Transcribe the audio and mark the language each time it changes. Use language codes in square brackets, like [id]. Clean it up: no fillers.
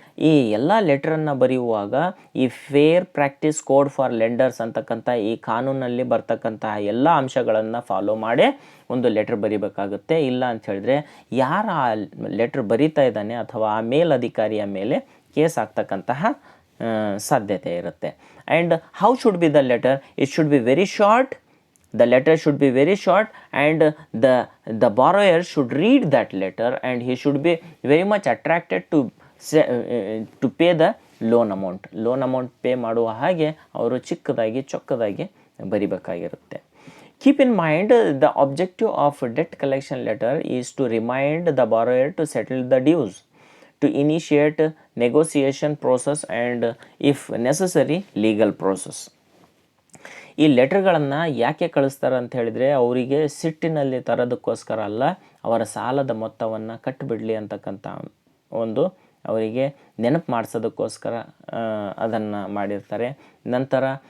[kn] ಈ ಎಲ್ಲ ಲೆಟ್ರನ್ನು ಬರೆಯುವಾಗ ಈ fair practice code for lenders ಅಂತಕ್ಕಂಥ ಈ ಕಾನೂನಲ್ಲಿ ಬರ್ತಕ್ಕಂತಹ ಎಲ್ಲ ಅಂಶಗಳನ್ನು ಫಾಲೋ ಮಾಡೇ ಒಂದು ಲೆಟ್ರ್ ಬರಿಬೇಕಾಗುತ್ತೆ. ಇಲ್ಲ ಅಂತ ಹೇಳಿದ್ರೆ ಯಾರು ಆ ಲೆಟ್ರ್ ಬರಿತಾ ಇದ್ದಾನೆ ಅಥವಾ ಆ ಮೇಲಧಿಕಾರಿಯ ಮೇಲೆ ಕೇಸ್ ಆಗ್ತಕ್ಕಂತಹ ಸಾಧ್ಯತೆ ಇರುತ್ತೆ. [en] And how should be the letter? It should be very short. The letter should be very short and the borrower should read that letter and he should be very much attracted to pay the loan amount. Loan amount pay [kn] ಮಾಡುವ ಹಾಗೆ ಅವರು ಚೊಕ್ಕದಾಗಿ ಬರಿಬೇಕಾಗಿರುತ್ತೆ. [en] Keep in mind the objective of debt collection letter is to remind the borrower to settle the dues, to initiate negotiation process and if necessary legal process. [kn] ಈ ಲೆಟ್ರ್ಗಳನ್ನು ಯಾಕೆ ಕಳಿಸ್ತಾರೆ ಅಂತ ಹೇಳಿದರೆ ಅವರಿಗೆ ಸಿಟ್ಟಿನಲ್ಲಿ ತರೋದಕ್ಕೋಸ್ಕರ ಅಲ್ಲ, ಅವರ ಸಾಲದ ಮೊತ್ತವನ್ನು ಕಟ್ಟಿಬಿಡಲಿ ಅಂತಕ್ಕಂಥ ಒಂದು ಅವರಿಗೆ ನೆನಪು ಮಾಡಿಸೋದಕ್ಕೋಸ್ಕರ ಅದನ್ನು ಮಾಡಿರ್ತಾರೆ. ನಂತರ